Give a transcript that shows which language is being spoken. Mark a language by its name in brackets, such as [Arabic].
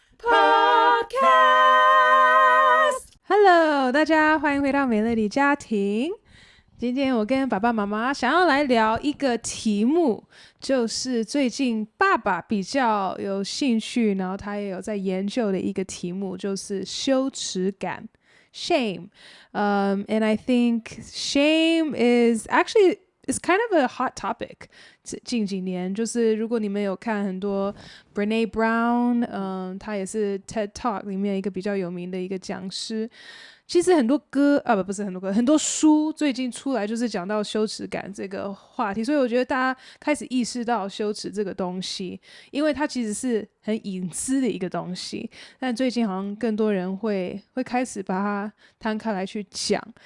[Chinese] Podcast，Hello， 大家欢迎回到美乐蒂家庭。今天我跟爸爸妈妈想要来聊一个题目，就是最近爸爸比较有兴趣，然后他也有在研究的一个题目，就是羞耻感 （shame）。 [English] And I think shame is actually it's kind of a hot topic。 [Chinese] 近几年，就是如果你们有看很多 Brené Brown，他也是 TED Talk 里面一个比较有名的一个讲师。其实很多歌不是很多歌，很多书最近出来就是讲到羞耻感这个话题，所以我觉得大家开始意识到羞耻这个东西，因为它其实是很隐私的一个东西，但最近好像更多人会开始把它摊开来去讲。